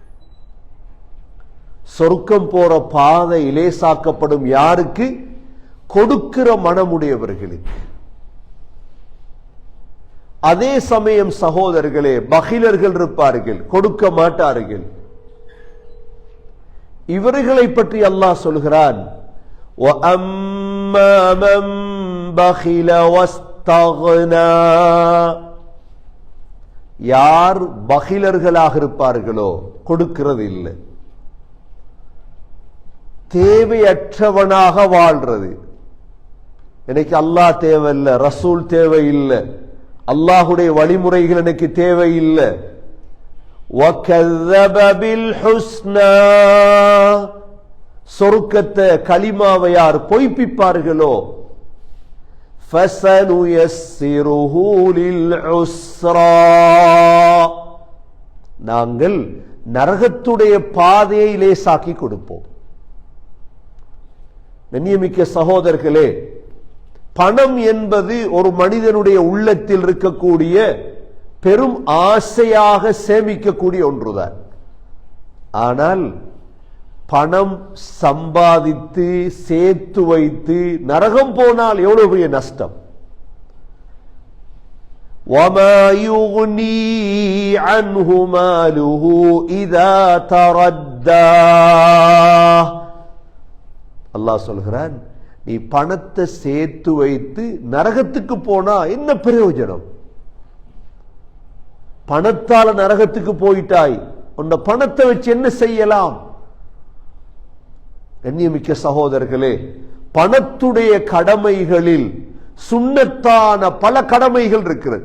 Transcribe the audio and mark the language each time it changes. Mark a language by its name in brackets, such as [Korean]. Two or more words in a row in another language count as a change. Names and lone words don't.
[Tamil] சொர்க்கம் போற பாதை இலேசாக்கப்படும் யாருக்கு? கொடுக்கிற மனமுடையவர்களுக்கு. அதே சமயம் சகோதரர்களே, பகிலர்கள் இருப்பார்கள், கொடுக்க மாட்டார்கள். இவர்களை பற்றி அல்லாஹ் சொல்கிறான், [Arabic] وَأَمَّا مَنْ بَخِلَ وَاسْتَغْنَى, [Tamil] யார் பகிலர்களாக இருப்பார்களோ, கொடுக்கிறது இல்லை, தேவையற்றவனாக வாழ்றது. எனக்கு அல்லாஹ் தேவையில்லை, ரசூல் தேவையில்லை, அல்லாஹுடைய வழிமுறைகள் எனக்கு தேவையில்லை. [Arabic] وَكَذَّبَ بِالْحُسْنَى, [Tamil] சொர்க்கத்தை கலிமாவை யார் பொய்ப்பிப்பார்களோ, [Arabic] فَسَنُيَسِّرُهُ لِلْعُسْرَى, [Tamil] நாங்கள் நரகத்துடைய பாதையை லேசாக்கி கொடுப்போம். கண்ணியமிக்க சகோதரர்களே, பணம் என்பது ஒரு மனிதனுடைய உள்ளத்தில் இருக்கக்கூடிய பெரும் ஆசையாக சேமிக்கக்கூடிய ஒன்றுதான். ஆனால் பணம் சம்பாதித்து சேர்த்து வைத்து நரகம் போனால் எவ்வளவு பெரிய நஷ்டம். [Arabic] وَمَا يُغْنِي عَنْهُ مَالُهُ إِذَا تَرَدَّى, [Tamil] அல்லாஹ் சொல்கிறான், நீ பணத்தை சேர்த்து வைத்து நரகத்துக்கு போனா என்ன பிரயோஜனம்? பணத்தால நரகத்துக்கு போயிட்டாய், உன்னை பணத்தை வச்சு என்ன செய்யலாம்? கண்ணியமிக்க சகோதரர்களே, பணத்துடைய கடமைகளில் சுன்னத்தான பல கடமைகள் இருக்கிறது.